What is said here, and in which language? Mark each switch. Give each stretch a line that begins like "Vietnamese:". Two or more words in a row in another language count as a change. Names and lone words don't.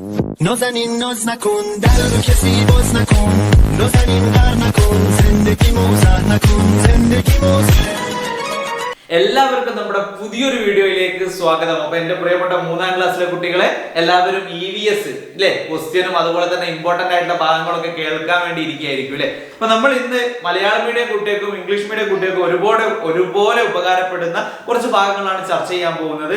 Persian: نازنین ناز نکن در رو کسی باز نکن نازنین غر نکن زندگی موزه نکن زندگی موزه
Malayalam: എല്ലാവർക്കും നമ്മുടെ പുതിയൊരു വീഡിയോയിലേക്ക് സ്വാഗതം. അപ്പൊ എന്റെ പ്രിയപ്പെട്ട 3ാം ക്ലാസ്സിലെ കുട്ടികളെ എല്ലാവരും EVS അല്ലെ ക്വസ്റ്റ്യനും അതുപോലെ തന്നെ ഇമ്പോർട്ടന്റ് ആയിട്ടുള്ള ഭാഗങ്ങളൊക്കെ കേൾക്കാൻ വേണ്ടി ഇരിക്കുകയായിരിക്കും അല്ലെ. അപ്പൊ നമ്മൾ ഇന്ന് മലയാളം മീഡിയം കുട്ടികൾക്കും ഇംഗ്ലീഷ് മീഡിയം കുട്ടികൾക്കും ഒരുപോലെ ഉപകാരപ്പെടുന്ന കുറച്ച് ഭാഗങ്ങളാണ് ചർച്ച ചെയ്യാൻ പോകുന്നത്.